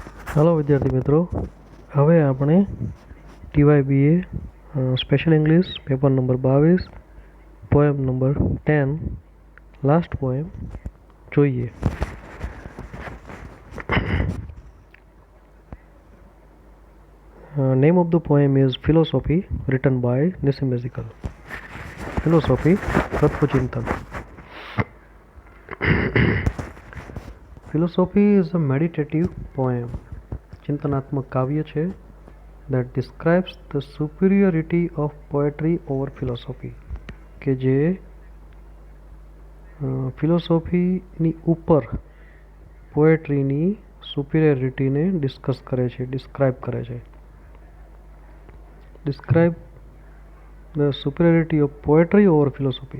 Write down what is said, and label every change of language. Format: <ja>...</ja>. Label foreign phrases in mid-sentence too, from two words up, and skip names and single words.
<hi>हेलो विद्यार्थी मित्रों,</hi> <gu>હવે આપણે</gu> <en>TYBA special English paper number 22 poem number 10 last poem</en> <gu>જોઈએ.</gu> <en>Name of the poem is Philosophy, written by Nissim Ezekiel. Philosophy, તત્વચિંતન. Philosophy is a meditative poem,</en> <gu>ચિંતનાત્મક કાવ્ય છે,</gu> <en>that describes the superiority of poetry over philosophy,</en> <gu>કે જે ફિલોસોફીની ઉપર પોએટ્રીની સુપિરિયરિટીને ડિસ્કસ કરે છે, ડિસ્ક્રાઇબ કરે છે.</gu> <en>Describe the superiority of poetry over philosophy.</en>